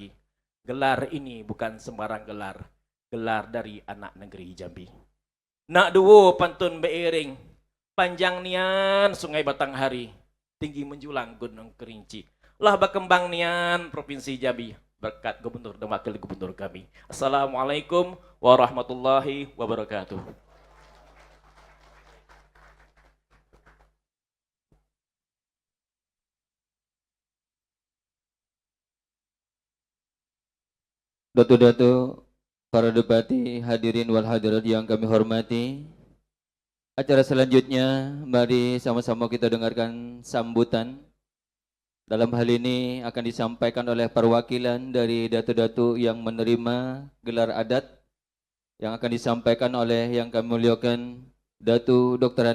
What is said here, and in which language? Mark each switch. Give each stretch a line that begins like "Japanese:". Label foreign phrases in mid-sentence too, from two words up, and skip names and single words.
Indonesian: Gelar ini bukan sembarang gelar. Gelar dari anak negeri Jambi.
Jambi Malay: Nak duo pantun beiring. Panjang nian sungai Batanghari. Tinggi menjulang Gunung Kerinci. Lah berkembang nian Provinsi Jambi. Berkat Gubernur dan Wakil Gubernur kami.
Arabic: Assalamualaikum warahmatullahi wabarakatuh.
Indonesian: Datuk-datuk, para debati,
Arabic: hadirin wal hadirat
Indonesian: yang kami hormati. Acara selanjutnya, mari sama-sama kita dengarkan sambutan. Dalam hal ini akan disampaikan oleh perwakilan dari datuk-datuk yang menerima gelar adat, yang akan disampaikan oleh yang kami muliakan Datuk Dr.